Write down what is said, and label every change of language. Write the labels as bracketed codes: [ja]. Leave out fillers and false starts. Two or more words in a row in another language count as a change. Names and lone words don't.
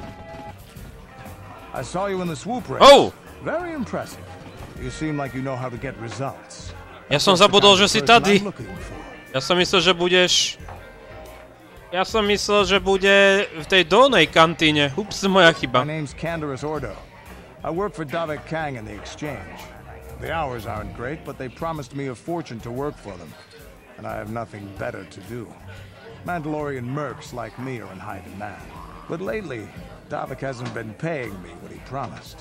[sk] Ja som zabudol, že si tady. Ja som myslel, že bude v tej dolnej kantíne. Ups, moja chyba. [en] I work for Davik Kang in the exchange. The hours aren't great, but they promised me a fortune to work for them. And I have nothing better to do. Mandalorian mercs like me are in high demand. But lately, Davik hasn't been paying me what he promised.